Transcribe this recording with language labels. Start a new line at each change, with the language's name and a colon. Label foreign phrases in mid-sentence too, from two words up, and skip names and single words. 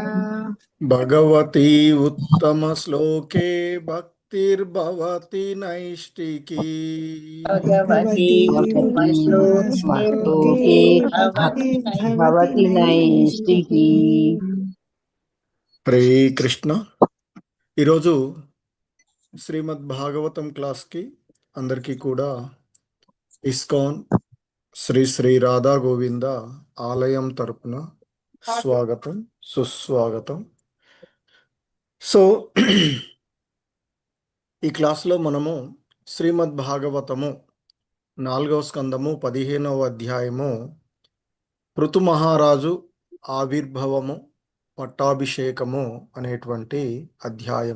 Sanskrit: भगवती उत्तमश्लोके भक्तिर्भवति नैष्टिकी। भगवती भगवती उत्तमश्लोके उत्तमश्लोके भवति भक्तिर्भवति नैष्टिकी। नैष्टिकी। హరే కృష్ణ.
Telugu: ఈరోజు శ్రీమద్ భాగవతం క్లాస్కి అందరికీ కూడా ఇస్కాన్ శ్రీ శ్రీ రాధా గోవింద ఆలయం తరపున స్వాగతం, సుస్వాగతం. సో ఈ క్లాస్లో మనము శ్రీమద్ భాగవతము 4వ స్కందము 15వ అధ్యాయము పృథు మహారాజు ఆవిర్భవము పట్టాభిషేకము అనేటువంటి అధ్యాయము.